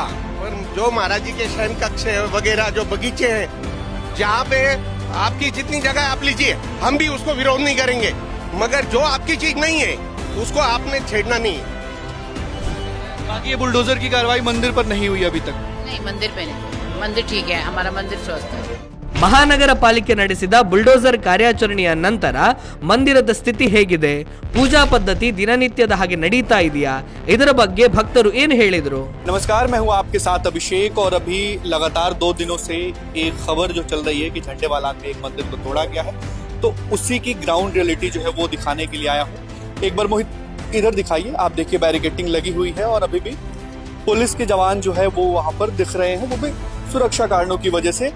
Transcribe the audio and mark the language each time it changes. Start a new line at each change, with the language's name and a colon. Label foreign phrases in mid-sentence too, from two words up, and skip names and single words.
Hindi: और जो महाराज जी के शयन कक्ष है वगैरह, जो बगीचे हैं, जहाँ पे आपकी जितनी जगह आप लीजिए, हम भी उसको विरोध नहीं करेंगे, मगर जो आपकी चीज नहीं है उसको आपने छेड़ना नहीं है। बाकी ये बुलडोजर की कार्रवाई मंदिर पर नहीं हुई अभी तक। नहीं, मंदिर पे नहीं, मंदिर ठीक है, हमारा मंदिर स्वस्थ है।
Kannada: ಮಹಾನಗರ ಪಾಲಿಕೆ ನಡೆಸಿದ ಬುಲ್ಡೋಸರ್ ಕಾರ್ಯಾಚರಣೆಯ ನಂತರ ಮಂದಿರದ ಸ್ಥಿತಿ ಹೇಗಿದೆ? ಪೂಜಾ ಪದ್ಧತಿ ದಿನನಿತ್ಯದ ಹಾಗೆ ನಡೀತಾ ಇದೆಯಾ? ಇದರ ಬಗ್ಗೆ ಭಕ್ತರು ಏನು ಹೇಳಿದರು?
Hindi: नमस्कार, मैं हूं आपके साथ अभिषेक, और अभी लगातार 2 दिनों से एक खबर जो चल रही है कि झंडेवालान में एक मंदिर को तोड़ा गया है, तो उसी की
English: ground reality
Hindi: जो है वो दिखाने के लिए आया हूँ। एक बार मोहित इधर दिखाइए, आप देखिए बैरिकेडिंग लगी हुई है, और अभी भी पुलिस के जवान जो है वो वहां पर दिख रहे हैं, वो भी सुरक्षा कारणों की वजह से।